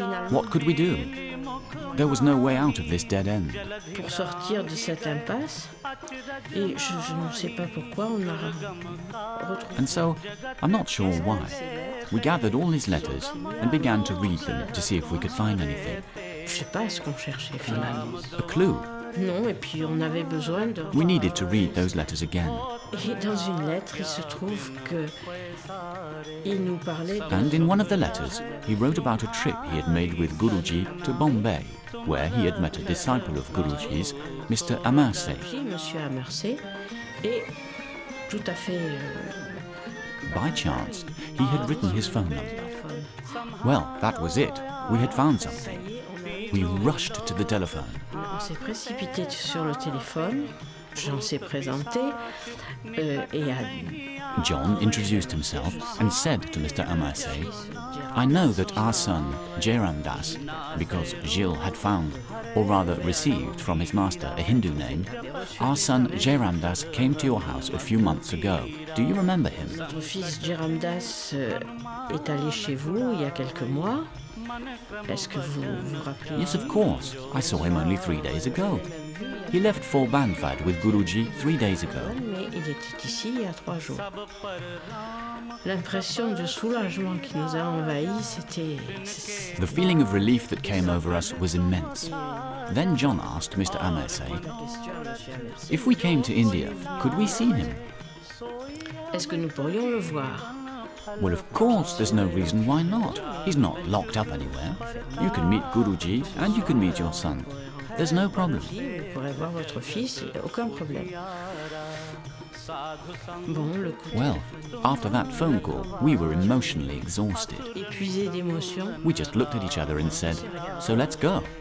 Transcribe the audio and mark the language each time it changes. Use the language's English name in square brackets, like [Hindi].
[English] What could we do? There was no way out of this dead end. [French] Pour sortir de cette impasse, et je ne sais pas pourquoi on a retrouvé. [English] And so, I'm not sure why, we gathered all his letters and began to read them to see if we could find anything. [French] Je sais pas ce qu'on cherchait finalement. [English] A clue. [French] Non, et puis on avait besoin de... [English] We needed to read those letters again. [French] Et dans une lettre, il se trouve que il nous parlait de... [English] And in one of the letters, he wrote about a trip he had made with Guruji to Bombay, where he had met a disciple of Guruji's, Mr. Amarse. [French] Monsieur Amarse, et tout à fait... [English] By chance, he had written his phone number. Well, that was it. We had found something. We rushed to the telephone. [French] On s'est précipité sur le téléphone, Jean s'est présenté, et a... [English] John introduced himself and said to Mr. Amarse, I know that our son, Jayramdas, because Gilles had found, or rather received from his master a Hindu name, our son Jayramdas came to your house a few months ago. Do you remember him? [French] Votre fils Jayramdas est allé chez vous il y a quelques mois. Est-ce que vous vous rappelez? [English] Yes, of course. I saw him only 3 days ago. He left for Banfad with Guruji 3 days ago. [French] Mais il était ici il y a 3 jours. L'impression de soulagement qui nous a envahis, c'était... [English] The feeling of relief that came over us was immense. Then John asked Mr. Amarse, if we came to India, could we see him? [French] Est-ce que nous pourrions le voir? [English] Well, of course, there's no reason why not. He's not locked up anywhere. You can meet Guruji and you can meet your son. There's no problem. [French] Vous pourrez voir votre fils, il n'y a aucun problème. Bon, le coup. [English] Well, after that phone call, we were emotionally exhausted. [French] Épuisé d'émotions. [English] We just looked at each other and said, so let's go.